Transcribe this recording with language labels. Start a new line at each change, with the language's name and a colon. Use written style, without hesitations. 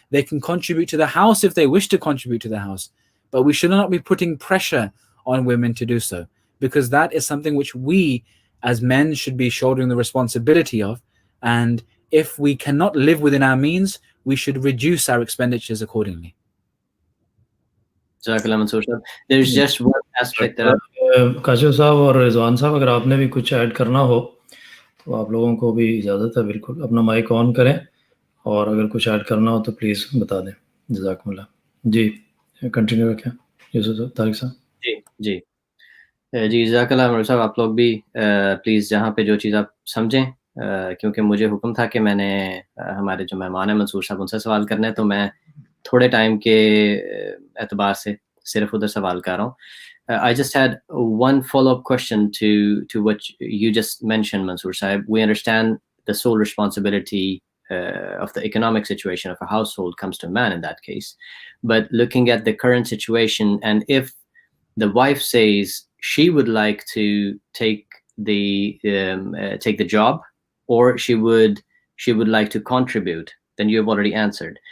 English: They can contribute to the house if they wish to contribute to the house. But we should not be putting pressure on women to do so, because that is something which we as men should be shouldering the responsibility of. And if we cannot live within our means, we should reduce our expenditures accordingly. There's just one aspect that
Hindi: Kashif साहब और रिजवान साहब, अगर आपने भी कुछ add करना हो तो आप लोगों को भी इजाज़त है, बिल्कुल अपना माइक ऑन करें और अगर कुछ ऐड करना हो तो प्लीज़ बता दें। जज़ाकुमुल्लाह। जी कंटिन्यू रखें यूसुफ तारिक साहब। जी जज़ाकल्लाह साहब, आप लोग भी प्लीज़ जहाँ पे जो चीज़ आप समझें, क्योंकि मुझे हुक्म था कि मैंने हमारे जो मेहमान हैं मंसूर साहब उनसे सवाल करने हैं, तो मैं थोड़े टाइम के एतबार से सिर्फ उधर सवाल कर रहा हूँ.
English: I just had one follow-up question to what you just mentioned, Mansoor Sahib. We understand the sole responsibility of the economic situation of a household comes to a man in that case. But looking at the current situation, and if the wife says she would like to take the job, or she would like to contribute, then you have already answered.